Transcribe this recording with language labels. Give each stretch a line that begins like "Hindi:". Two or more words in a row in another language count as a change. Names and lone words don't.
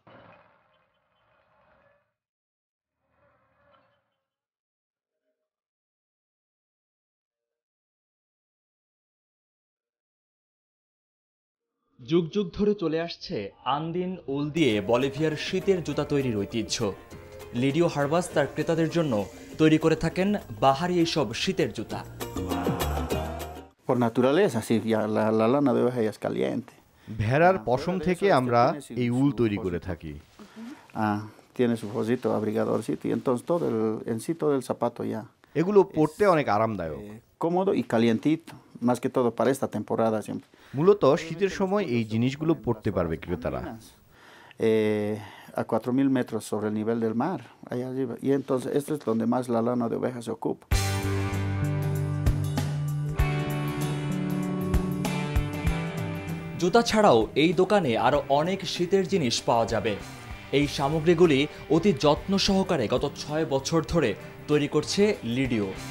Bangla: যুগ যুগ ধরে চলে আসছে আন্দিন উল দিয়ে বলিভিয়ার শীতের জুতা তৈরির ঐতিহ্য। লিডিও হারবাস তার ক্রেতাদের জন্য তৈরি করে থাকেন বাহারি এইসব শীতের জুতা।
Spanish: Por naturaleza, sí, ya la lana de oveja ya es caliente.
Bangla: ভেড়ার পশম থেকে আমরা এই উল তৈরি করে থাকি।
Spanish: Tiene su fosito abrigadorcito y entonces todo en sí todo el zapato ya.
Bangla: এগুলো পরতে অনেক আরামদায়ক,
Spanish: cómodo y calientito, más que todo para esta temporada siempre.
Bangla: মূলত শীতের সময় এই জিনিসগুলো পরতে পারবে ক্রেতারা।
Spanish: A 4000 metros sobre el nivel del mar, allá arriba. Y entonces esto es donde más la lana de oveja se ocupa.
Bangla: জুতা ছাড়াও এই দোকানে আরো অনেক শীতের জিনিস পাওয়া যাবে। এই সামগ্রীগুলি অতি যত্ন সহকারে গত 6 বছর ধরে তৈরি করছে লিডিও।